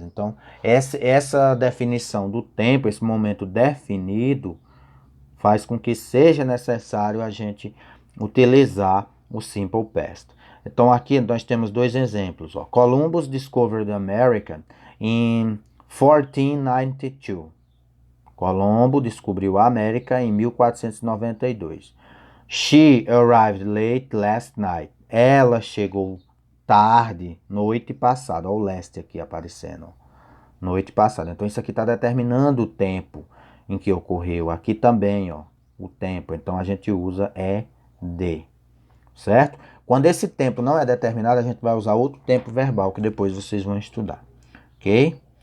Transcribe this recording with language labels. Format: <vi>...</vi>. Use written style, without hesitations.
<pt>Então, essa definição do tempo, esse momento definido, faz com que seja necessário a gente utilizar o Simple Past. Então, aqui nós temos dois exemplos. Ó.</pt> <en>Columbus discovered America in 1492.</en> <pt>Colombo descobriu a América em 1492.</pt> <en>She arrived late last night.</en> <pt>Ela chegou tarde, noite passada. Olha o last aqui aparecendo. Noite passada. Então isso aqui está determinando o tempo em que ocorreu. Aqui também, ó, o tempo. Então a gente usa ED, certo? Quando esse tempo não é determinado, a gente vai usar outro tempo verbal que depois vocês vão estudar, ok?</pt>